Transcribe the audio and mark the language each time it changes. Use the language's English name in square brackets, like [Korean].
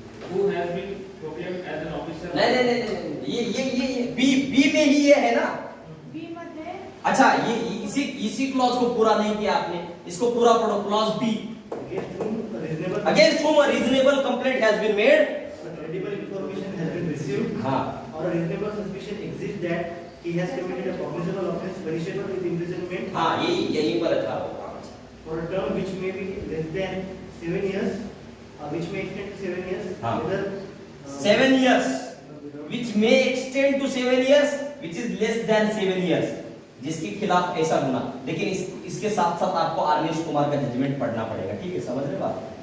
[English] who has been proclaimed as an officer। [Hindi] नहीं, ये B में ही ये है ना। अच्छा, ये इसी क्लॉज को पूरा नहीं किया आपने, इसको पूरा पढ़ो। Clause B, [English] against whom a reasonable complaint has been made, credible information has been received, [Hindi] हाँ, [English] or a reasonable suspicion exists that he has committed a cognizable offense punishable with imprisonment [Hindi] हाँ, यही पर अच्छा होगा। [English] for a term which may be less than 7 years, which may extend to 7 years, [Hindi] हाँ। [English] whether 7 years, which may extend to 7 years, which is less than 7 years, [Hindi] जिसके खिलाफ ऐसा गुना। लेकिन इसके साथ साथ आपको अर्नेश कुमार का जजमेंट पढ़ना पड़ेगा, ठीक है, समझ रहे हो आप?